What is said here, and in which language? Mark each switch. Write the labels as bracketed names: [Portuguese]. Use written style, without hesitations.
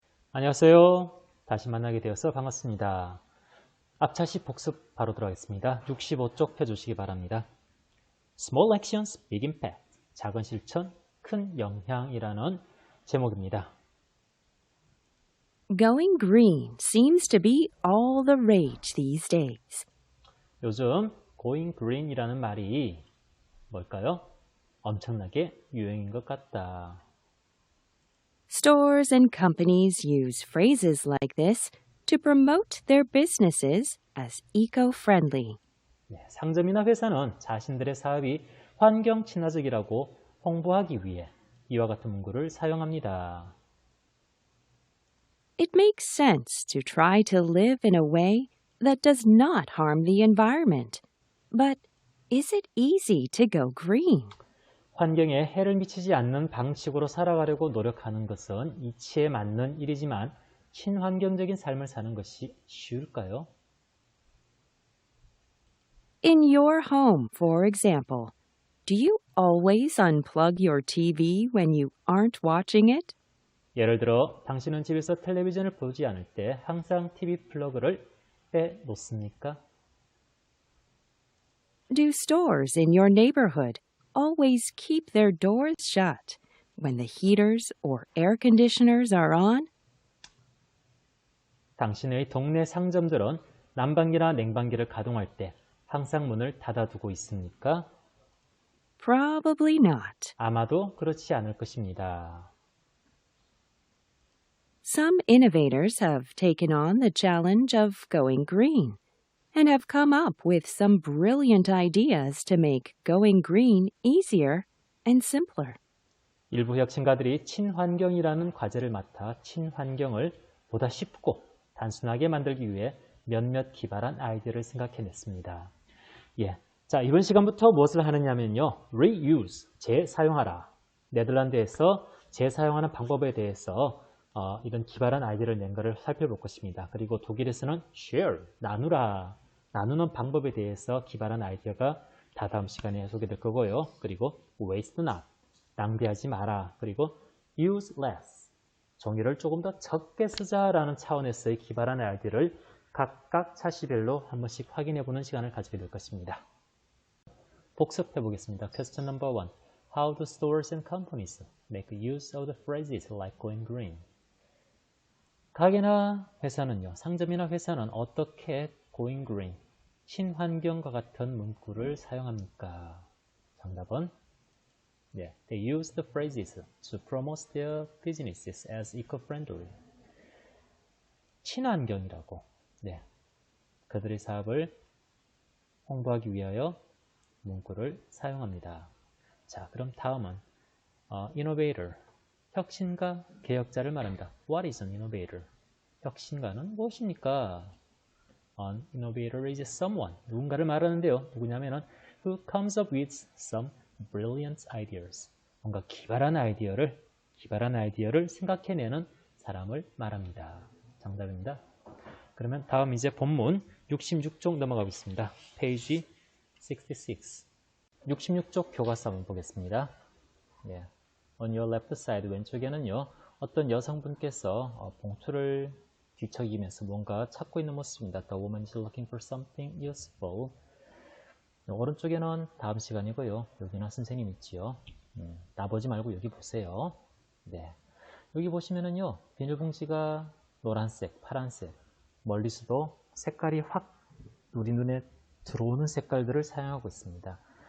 [Korean] 안녕하세요. 다시 만나게 되어서 반갑습니다. 앞차시 복습 바로 들어가겠습니다. 65쪽 펴주시기 바랍니다. [English] Small actions, big impact. [Korean] 작은 실천, 큰 영향이라는 제목입니다. [English] Going green seems to be all the rage these days. [Korean] 요즘 going green이라는 말이 뭘까요? 엄청나게 유행인 것 같다. [English] Stores and companies use phrases like this to promote their businesses as eco-friendly. [Korean] 네, 상점이나 회사는 자신들의 사업이 환경 친화적이라고 홍보하기 위해 이와 같은 문구를 사용합니다. [English] It makes sense to try to live in a way that does not harm the environment. But is it easy to go green? [Korean] 환경에 해를 미치지 않는 방식으로 살아가려고 노력하는 것은 이치에 맞는 일이지만 친환경적인 삶을 사는 것이 쉬울까요? [English] In your home, for example, do you always unplug your TV when you aren't watching it? [Korean] 예를 들어 당신은 집에서 텔레비전을 보지 않을 때 항상 TV 플러그를 빼놓습니까? [English] Do stores in your neighborhood always keep their doors shut when the heaters or air conditioners are on? [Korean] 당신의 동네 상점들은 난방기나 냉방기를 가동할 때 항상 문을 닫아두고 있습니까? [English] Probably not. [Korean] 아마도 그렇지 않을 것입니다. [English] Some innovators have taken on the challenge of going green and have come up with some brilliant ideas to make going green easier and simpler. [Korean] 일부 혁신가들이 친환경이라는 과제를 맡아 친환경을 보다 쉽고 단순하게 만들기 위해 몇몇 기발한 아이디어를 생각해냈습니다. 자, 이번 시간부터 무엇을 하느냐면요. reuse, 재사용하라. 네덜란드에서 재사용하는 방법에 대해서 이런 기발한 아이디어를 낸 것을 살펴볼 것입니다. 그리고 독일에서는 share, 나누라. 나누는 방법에 대해서 기발한 아이디어가 다다음 시간에 소개될 거고요. 그리고 waste not, 낭비하지 마라. 그리고 use less, 종이를 조금 더 적게 쓰자라는 차원에서의 기발한 아이디어를 각각 차시별로 한 번씩 확인해보는 시간을 가지게 될 것입니다. 복습해 보겠습니다. [English] Question number 1. How do stores and companies make use of the phrases like going green? [Korean] 가게나 회사는요, 상점이나 회사는 어떻게 going green, 친환경과 같은 문구를 사용합니까? 정답은 [English] They use the phrases to promote their businesses as eco-friendly. [Korean] 친환경이라고 그들의 사업을 홍보하기 위하여 문구를 사용합니다. 자, 그럼 다음은 innovator, 혁신가, 개혁자를 말합니다. [English] What is an innovator? [Korean] 혁신가는 무엇입니까? [English] An innovator is someone, [Korean] 누군가를 말하는데요. 누구냐면은 [English] who comes up with some brilliant ideas. [Korean] 뭔가 기발한 아이디어를 생각해내는 사람을 말합니다. 정답입니다. 그러면 다음 이제 본문 66쪽 넘어가겠습니다. 페이지 66. 66쪽 교과서 한번 보겠습니다. [English] On your left side, [Korean] 왼쪽에는요, 어떤 여성분께서 봉투를 뒤척이면서 뭔가 찾고 있는 모습입니다. [English] The woman is looking for something useful. [Korean] 오른쪽에는 다음 시간이고요. 여기는 선생님 있지요. 나보지 말고 여기 보세요. 여기 보시면은요, 비닐봉지가 노란색, 파란색, 멀리서도 색깔이 확 우리 눈에 들어오는 색깔들을 사용하고 있습니다.